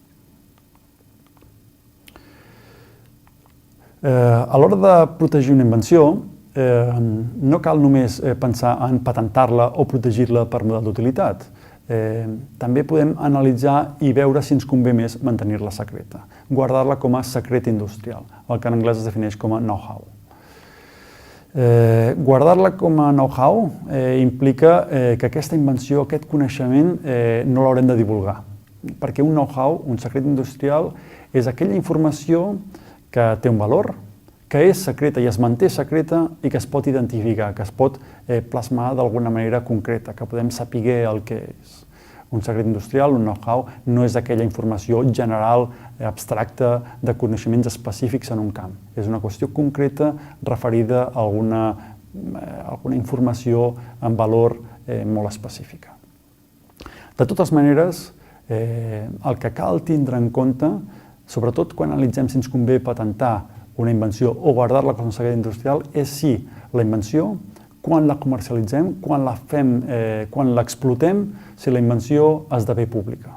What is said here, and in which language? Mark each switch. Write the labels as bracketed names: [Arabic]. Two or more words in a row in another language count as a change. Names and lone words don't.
[Catalan] A l'hora de protegir una invenció, no cal només pensar en patentar-la o protegir-la per model d'utilitat. També podem analitzar i veure si ens convé més mantenir-la secreta, guardar-la com a secret industrial, el que en anglès es defineix com a know-how. Guardar-la com a know-how implica que aquesta invenció, aquest coneixement, no l'haurem de divulgar, perquè un know-how, un secret industrial, és aquella informació que té un valor, que és secreta i es manté secreta i que es pot identificar, que es pot plasmar d'alguna manera concreta, que podem saber el que és. Un secret industrial, un know-how, no és aquella informació general, abstracta, de coneixements específics en un camp. És una qüestió concreta referida a alguna informació amb valor molt específica. De totes maneres, el que cal tindre en compte, sobretot quan analitzem si ens convé patentar una invenció o guardar-la com a secret industrial, és si la invenció, quan la comercialitzem, quan l'explotem, si la invenció esdevé pública.